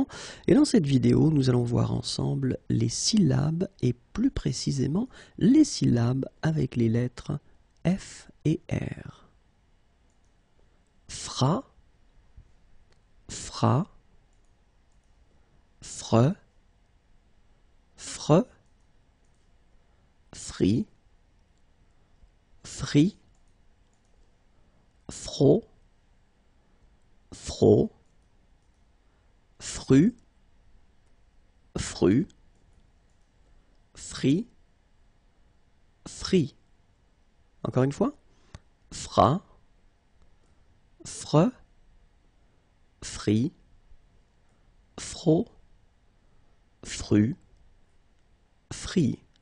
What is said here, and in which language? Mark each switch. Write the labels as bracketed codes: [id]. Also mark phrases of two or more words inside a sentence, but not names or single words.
[fr] Et dans cette vidéo, nous allons voir ensemble les syllabes et plus précisément les syllabes avec les lettres F et R. Fra, fra, fre, fre, fri, fri, fro, fro, fru, fru, fri, fri. Encore une fois. Fra, fre, fri, fro, fru, fri.